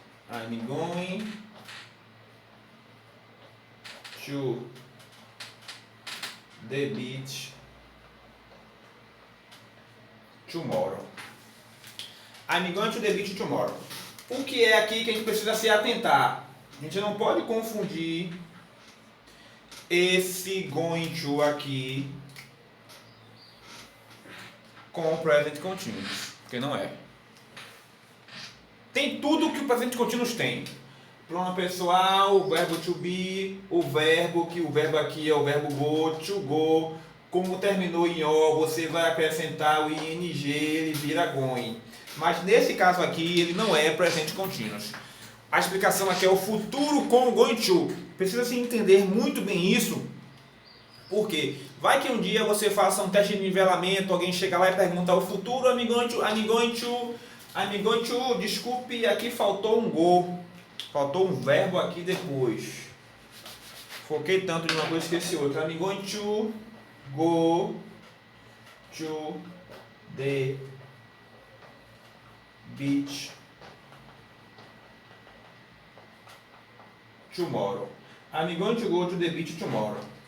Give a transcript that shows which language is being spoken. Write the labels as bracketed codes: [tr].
[en] I'm going to the beach tomorrow. I'm going to the beach tomorrow. [pt] O que é aqui que a gente precisa se atentar? A gente não pode confundir esse going to aqui com o present continuous, porque não é. Tem tudo que o present continuous tem. Pronome pessoal, o verbo to be, o verbo, que o verbo aqui é o verbo go, to go. Como terminou em O, você vai acrescentar o ing, ele vira going. Mas nesse caso aqui, ele não é present continuous. A explicação aqui é o futuro com o going to. Precisa se entender muito bem isso. Por quê? Vai que um dia você faça um teste de nivelamento, alguém chega lá e pergunta o futuro, [en] I'm going to, [pt] desculpe, aqui faltou um go. Faltou um verbo aqui depois. Foquei tanto de uma coisa que esqueci outra. [en] I'm going to go to the beach tomorrow. I'm going to go to the beach tomorrow.